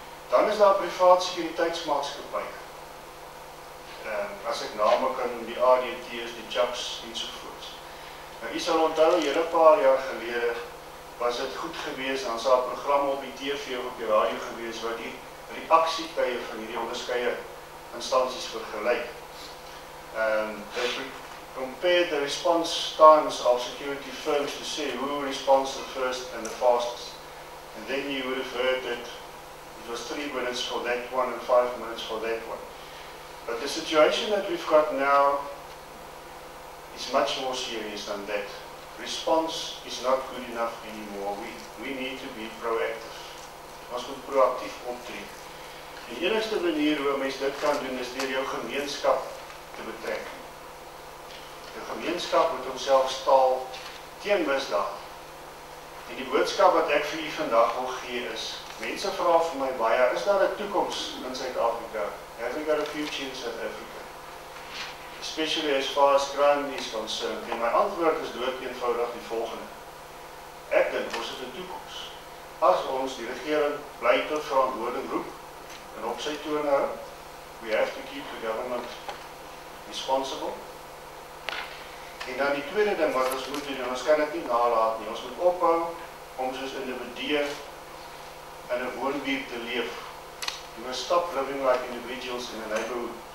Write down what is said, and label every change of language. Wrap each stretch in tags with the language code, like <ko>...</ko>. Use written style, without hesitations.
<af>Dan is daar privaat sekuriteitsmaatskappye. As ek name kan noem, die ADT's, die CHAPS ensovoorts. Nou, jy sal onthou, hele paar jaar gelede was dit goed gewees, dan sal 'n program op die TV of op die radio gewees wat die reaksietye van hierdie onderskeie instansies vergelyk.</af> <en>They compared the response times of security firms to say who responds the first and the fastest. And then you would have heard that it was 3 minutes for that one and 5 minutes for that one. But the situation that we've got now is much more serious than that. Response is not good enough anymore. We need to be proactive.</en> <af>Ons moet proactief optree. Die enigste manier hoe mens dit kan doen is deur jou gemeenskap te betrek. Die gemeenskap moet homself staal teen misdaad. En die boodskap wat ek vir u vandag wil gee is, mense vra vir my baie, is daar 'n toekoms in Suid-Afrika?</af> <en>Have we got a future in South Africa? Especially as far as crime is concerned.</en> <af>En my antwoord is dood eenvoudig die volgende. Ek dink ons het 'n toekoms. As ons die regering bly tot verantwoording roep, en op sy toon hou.</af> <en>We have to keep the government responsible.</en> <af>En dan die tweede ding wat ons moet doen, en ons kan dit nie nalaat nie, ons moet ophou om soos individue in 'n woonbuurt te leef.</af> <en>We must stop living like individuals in a neighborhood.</en>